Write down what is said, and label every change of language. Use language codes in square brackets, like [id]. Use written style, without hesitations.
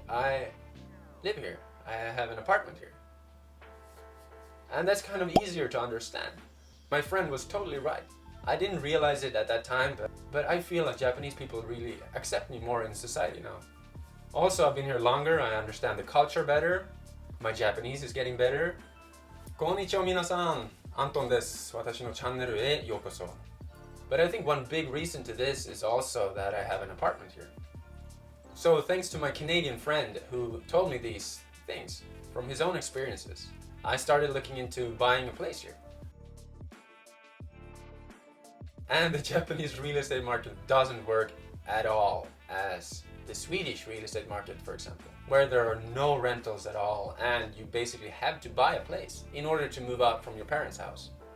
[en] I live here. I have an apartment here. And that's kind of easier to understand. My friend was totally right. I didn't realize it at that time, but I feel like Japanese people really accept me more in society now. Also, I've been here longer. I understand the culture better. My Japanese is getting better. [ja] こんにちは皆さん、アントンです。私のチャンネルへようこそ。 [en] But I think one big reason to this is also that I have an apartment here. So thanks to my Canadian friend who told me these things from his own experiences, I started looking into buying a place here. And the Japanese real estate market doesn't work at all as the Swedish real estate market, for example, where there are no rentals at all and you basically have to buy a place in order to move out from your parents' house.